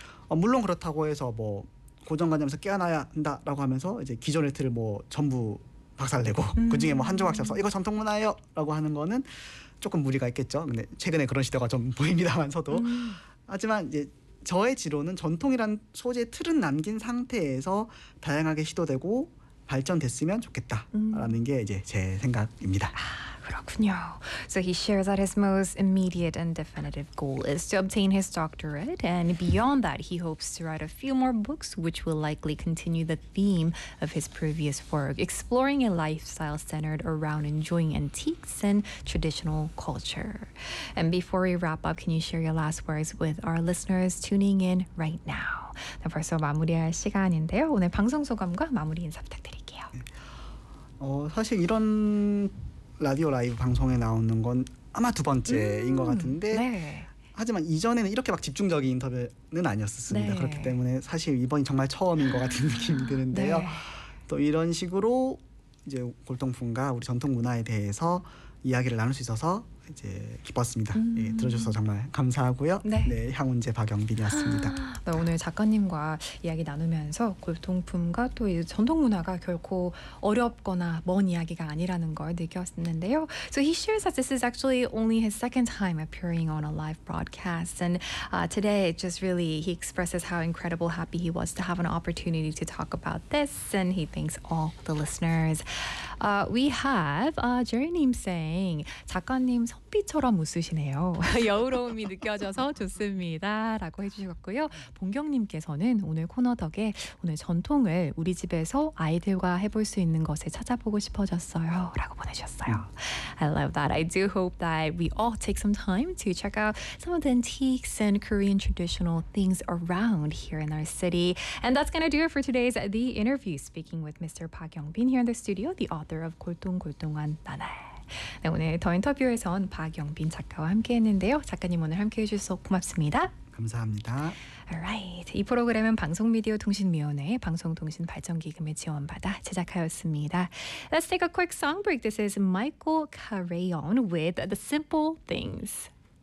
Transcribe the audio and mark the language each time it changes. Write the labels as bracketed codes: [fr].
[ko] 물론 그렇다고 해서 뭐 고정관념에서 깨어나야 한다라고 하면서 이제 기존의 틀을 뭐 전부 박살내고 그중에 뭐 한 조각 잡서 이거 전통 문화예요 라고 하는 거는 조금 무리가 있겠죠. 근데 최근에 그런 시대가 좀 보입니다만서도 하지만 이제 저의 지론은 전통이란 소재 틀은 남긴 상태에서 다양하게 시도되고 발전됐으면 좋겠다라는 게 이제 제 생각입니다. 그렇군요. [en] So he shares that his most immediate and definitive goal is to obtain his doctorate, and beyond that, he hopes to write a few more books, which will likely continue the theme of his previous work, exploring a lifestyle centered around enjoying antiques and traditional culture. And before we wrap up, can you share your last words with our listeners tuning in right now? [ko] 네, 벌써 마무리할 시간인데요. 오늘 방송 소감과 마무리 인사 부탁드릴게요. 사실 이런 라디오 라이브 방송에 나오는 건 아마 두 번째인 것 같은데 네. 하지만 이전에는 이렇게 막 집중적인 인터뷰는 아니었습니다. 네. 그렇기 때문에 사실 이번이 정말 처음인 것 같은 느낌이 드는데요. 네. 또 이런 식으로 이제 골동품과 우리 전통 문화에 대해서 이야기를 나눌 수 있어서 이제 기뻤습니다. 예, 들어주셔서 정말 감사하고요. 네, 네 향운제 박영빈이었습니다. 네, 오늘 작가님과 이야기 나누면서 골동품과 또 전통문화가 결코 어렵거나 먼 이야기가 아니라는 걸 느꼈는데요. [en] So he shares that this is actually only his second time appearing on a live broadcast. And today it just really, he expresses how incredible happy he was to have an opportunity to talk about this. And he thanks all the listeners. We have Jerry님 saying, [ko] 작가님 선비처럼 웃으시네요. 여우로움이 느껴져서 좋습니다. 라고 해주셨고요. 본경님께서는 오늘 코너 덕에 오늘 전통을 우리 집에서 아이들과 해볼 수 있는 것을 찾아보고 싶어졌어요. 라고 보내셨어요. [en] I love that. I do hope that we all take some time to check out some of the antiques and Korean traditional things around here in our city. And that's going to do it for today's The Interview. Speaking with Mr. Park Young-bin here in the studio, the author of 골동골동한 나날. [ko] 네, 오늘 더 인터뷰에선 박영빈 작가와 함께했는데요. 작가님 오늘 함께해 주셔서 고맙습니다. 감사합니다. [en] Alright. [ko] 이 프로그램은 방송미디어통신위원회의 방송통신발전기금의 지원받아 제작하였습니다. [en] Let's take a quick song break. This is Michael Carayon with The Simple Things.